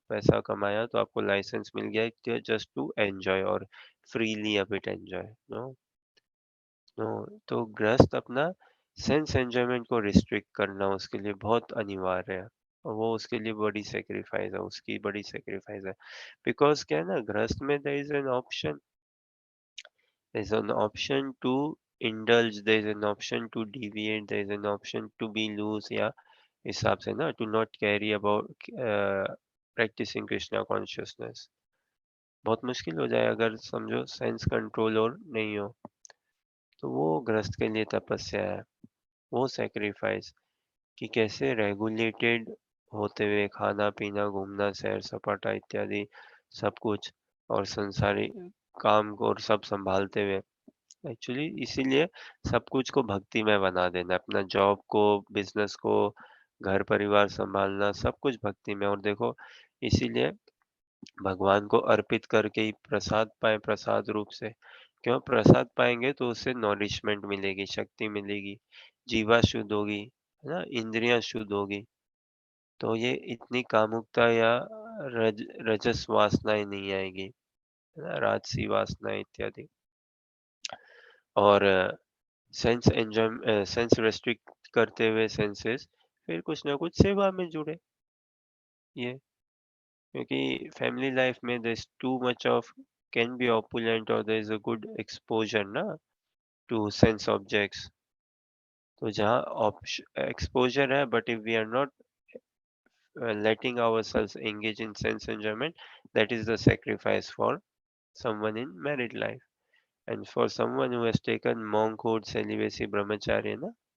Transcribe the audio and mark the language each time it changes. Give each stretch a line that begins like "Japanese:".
Hindi: पैसा कमाया तो आपको लाइसेंस मिल गया
English: just to enjoy
Hindi: और
English: Freely of it enjoy.
Hindi: No, no. तो गृहस्थ अपना सेंस एन्जॉयमेंट को रिस्ट्रिक्ट करना उसके लिए बहुत अनिवार्य है। और वो उसके लिए बड़ी सैक्रिफाइस है, उसकी बड़ी सैक्रिफाइस है।
English: because
Hindi: क्या है ना, गृहस्थ में
English: there is an option to indulge, there is an option to deviate, there is an option to be loose,
Hindi: या हिसाब से ना,
English: to not carry about practicing Krishna consciousness।
Hindi: बहुत मुश्किल हो जाए अगर समझो सेंस कंट्रोल और नहीं हो, तो वो गृहस्थ के लिए तपस्या है, वो सैक्रिफाइस कि कैसे रेगुलेटेड होते हुए खाना पीना घूमना सैर सपाटा इत्यादि सब कुछ, और संसारी काम को और सब संभालते हुए, एक्चुअली इसीलिए सब कुछ को भक्ति में बना देना, अपना जॉब को, बिजनेस को, घर परिवार संभालना सब कुछ भक्ति में। और देखो, इसीलिए भगवान को अर्पित करके ही प्रसाद पाए, प्रसाद रूप से। क्यों प्रसाद पाएंगे? तो उससे नॉरिशमेंट मिलेगी, शक्ति मिलेगी, जीवा शुद्ध होगी, है ना? इंद्रियां शुद्ध होगी। तो ये इतनी कामुकता या रजस वासनाएं नहीं आएगी, है ना? राजसी वासना इत्यादि। और सेंस रेस्ट्रिक्ट करते हुए सेंसेस, फिर कुछ ना कुछ सेवा में जुड़े ये।
English: क्योंकि family life में there's too much of can be opulent or there is a good exposure ना to sense objects।
Hindi: तो जहाँ एक्सपोजर है,
English: but if we are not letting ourselves engage in sense enjoyment, that is the sacrifice for someone in married life, and for someone who has taken monkhood, celibacy, brahmacharya ना,